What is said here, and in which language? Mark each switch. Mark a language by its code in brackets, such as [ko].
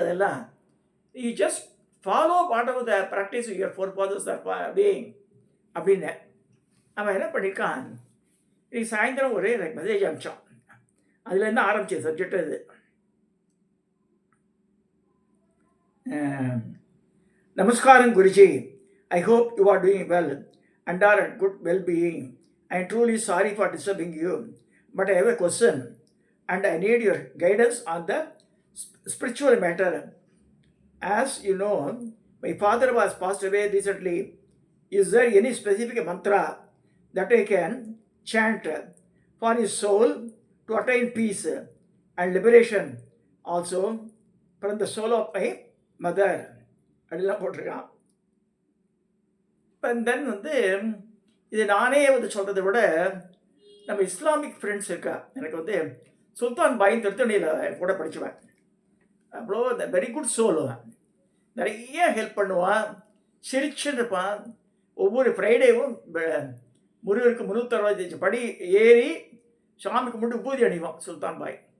[en] அதெல்லாம் you just follow part of the practice your forefathers being [ta] அப்படின்னு. அவன் என்ன பண்ணியிருக்கான், இன்னைக்கு சாயந்தரம் ஒரு மெசேஜ் அனுப்பிச்சான். அதுலேருந்து ஆரம்பிச்சது சப்ஜெக்ட் இது. [en] Namaskaram Guruji, I hope you are doing well and are at good well-being. I am truly sorry for disturbing you, but I have a question and I need your guidance on the spiritual matter. As you know, my father was passed away recently. Is there any specific mantra that I can chant for his soul to attain peace and liberation, also from the soul of my mother? [ta] அப்படிலாம் போட்டிருக்கான். இப்போ தென் இது நானே சொல்கிறத விட நம்ம Islamic friends இருக்கா. எனக்கு சுல்தான் பாய் திருத்தணியில் கூட படிச்சுவேன். அவ்வளோ [en] Very good soul. [ta] நிறைய ஹெல்ப் பண்ணுவான், சிரிச்சுன்னு இருப்பான். ஒவ்வொரு ஃப்ரைடேவும் முருகருக்கு 365 படி ஏறி சாமிக்கு மட்டும் பூதி அணிவான் சுல்தான் பாய்.